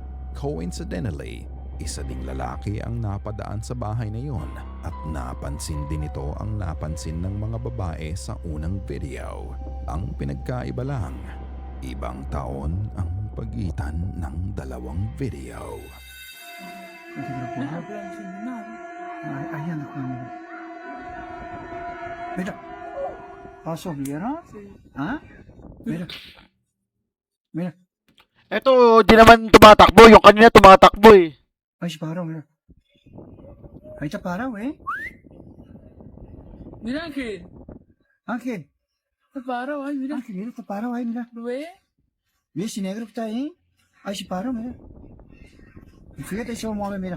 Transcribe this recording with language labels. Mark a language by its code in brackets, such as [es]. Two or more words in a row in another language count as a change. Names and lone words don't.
[tl] Coincidentally, isa ding lalaki ang napadaan sa bahay na yon at napansin din ito ang napansin ng mga babae sa unang video. Ang pinagkaiba lang, ibang taon ang pagitan ng dalawang video. Ayan ako. [es] Mira. Paso, mira. Ha? Mira. Mira. [tl] Eto, di naman tumatakbo. Yung kanina tumatakbo eh. [es] Ay, si Paro, mira. Ahí está parado, ¿eh? Mira, Ángel. Ángel. Está parado, ay, mira. Ángel, mira, está parado ahí, mira. ¿Lo ves? Mira ese negro que está ahí. Ahí se paró, mira. Y fíjate, se mueve, mira.